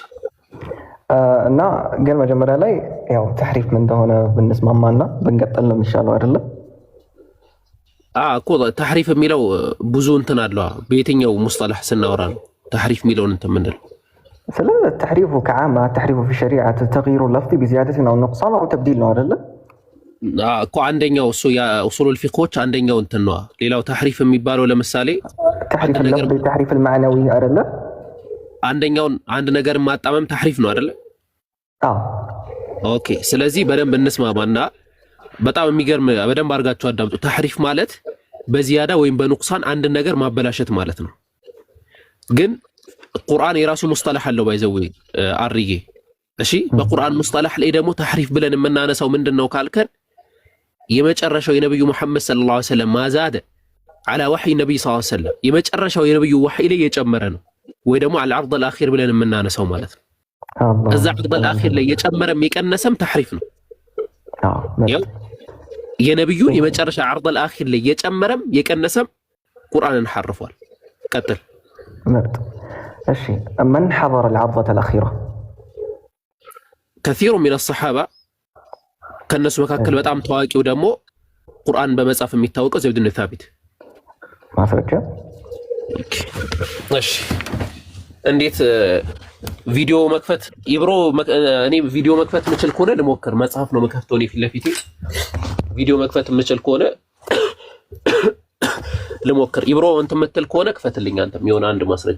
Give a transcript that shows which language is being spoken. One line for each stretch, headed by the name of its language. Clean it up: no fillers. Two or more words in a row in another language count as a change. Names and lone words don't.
Amharic: እና ግን መጀመሪያ ላይ ያው ተሕሪፍ ምን እንደሆነ ብንስማማና ብንቀጥል ነው የሚሻለው አይደለ? እኮ ተሕሪፍ የሚለው ብዙ እንትን አለው። በየትኛው ሙስጠላህ ስናወራ ነው ተሕሪፍ የሚለውን እንትን ምንድነው? ስለ ተሕሪፉ ከዓማ ተሕሪፉ
Arabic: في الشريعة تغيير اللفظ بزيادة أو نقصان أو تبديل
Amharic: ነው አይደለ? እኮ አንደኛው እሱ የኡሱሉል ፊቅሆች አንደኛው እንትን ነው። ሌላው ተሕሪፍ የሚባለው ለምሳሌ
Arabic: تحريف اللفظ تحريف المعنوي አይደለ?
Amharic: አንደኛውን አንድ ነገር ማጣመም ተሕሪፍ ነው አይደለ? ኦኬ ስለዚህ በደንብ እንስማማና በጣም የሚገርም በደንብ አድርጋችሁ አዳምጡ። ተሕሪፍ ማለት በዚያዳ ወይም በኑቅሳን አንድ ነገር ማበላሸት ማለት ነው። ግን ቁርአን የራሱ ሙስጠላህ አለው ባይዘው አርዬ። እሺ በቁርአን ሙስጠላህ ላይ ደግሞ ተሕሪፍ ብለን የምናነሳው ምንድነው ካልከን የመጨረሻው የነብዩ መሐመድ
Arabic: صلى الله عليه وسلم ما زاد على وحي النبي صلى الله عليه وسلم
Amharic: የመጨረሻው የነብዩ ወህይ ላይ የጨመረ ነው ወይ ደግሞ
Arabic: العرض الاخير
Amharic: ብለን የምናነሳው ማለት ነው። እዛ
Arabic: عرض الاخير
Amharic: ላይ የጨመረም የቀነሰም ተሕሪፍ ነው። የነብዩ የመጨረሻ
Arabic: عرض الاخير
Amharic: ላይ የጨመረም የቀነሰም ቁርአንን ሐርፏል። ቀጥል።
Arabic: እሺ من حضر العرضة الأخيرة؟ كثير من الصحابة
Amharic: ከነሱ መካከል በጣም ታዋቂው ደግሞ ቁርአን በመጻፍ የሚታወቀው ዘይድ ብን ታቢት ማስረጃ። እሺ እንዴት ቪዲዮ መክፈት ይብሮ? እኔ ቪዲዮ መክፈት የምችል ከሆነ ልሞክር። መጽሐፍ ነው መከፍተው እኔ ፊት ለፊቴ ቪዲዮ መክፈት የምችል ከሆነ ልሞክር። ይብሮ እንትን የምትል ከሆነ ክፈትልኝ አንተም የሆነ አንድ ማስረጃ።